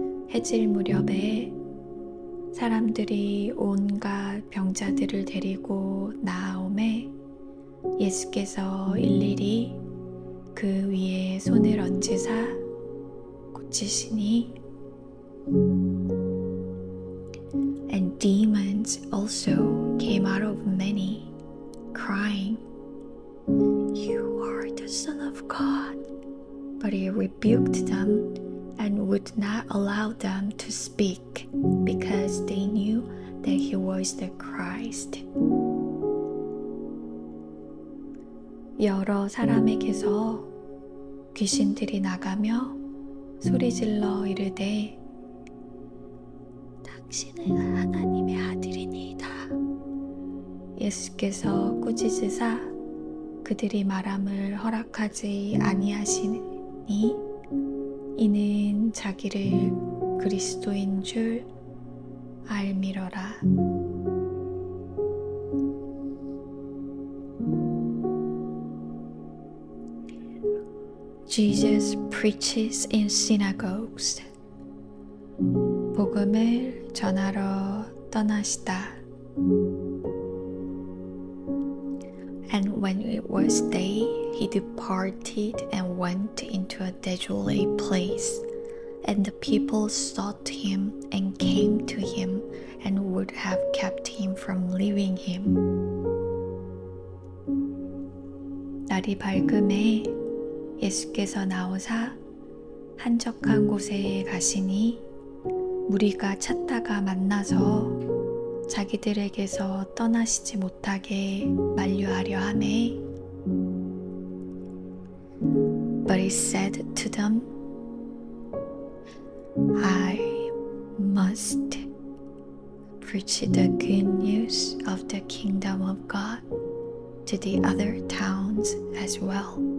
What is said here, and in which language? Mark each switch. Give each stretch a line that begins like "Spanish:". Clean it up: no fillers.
Korean: 해질 무렵에 사람들이 온갖 병자들을 데리고 나아오매 예수께서 일일이 그 위에 손을 얹으사 고치시니
English: And demons also came out of many, crying, "You are the Son of God." But he rebuked them and would not allow them to speak because they knew that he was the Christ.
Korean: 여러 사람에게서 귀신들이 나가며 소리질러 이르되 당신은 하나님의 아들이니이다. 예수께서 꾸짖으사 그들이 말함을 허락하지 아니하시니 이는 자기를 그리스도인 줄 알미러라.
English: Jesus preaches in synagogues.
Korean: 복음을 전하러 떠나시다.
English: And when it was day, he departed and went into a desolate place. And the people sought him and came to him and would have kept him from leaving him.
Korean: 날이 밝음에 예수께서 나오사 한적한 곳에 가시니 무리가 찾다가 만나서 자기들에게서 떠나시지 못하게 만류하려 하매.
English: But he said to them, I must preach the good news of the kingdom of God to the other towns as well.